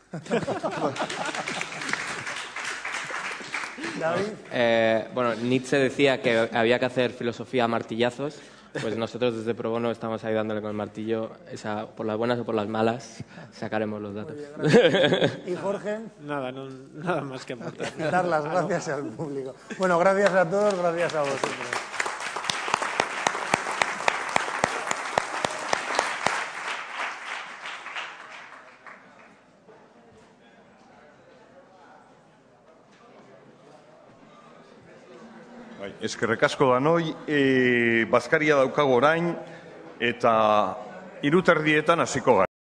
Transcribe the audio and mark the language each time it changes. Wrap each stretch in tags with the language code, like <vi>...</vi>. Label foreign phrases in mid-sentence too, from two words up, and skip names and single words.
<es>Bueno, Nietzsche decía que había que hacer filosofía a martillazos. Pues nosotros desde Pro Bono estamos ahí dándole con el martillo. Por las buenas o por las malas sacaremos los datos. ¿Y Jorge? Nada más que aportar. Dar las gracias al público. Bueno, gracias a todos, gracias a vosotros.</es> <eu>Eskerrik asko danoi, bazkaria daukago orain eta 3:30 hasiko gara.</eu>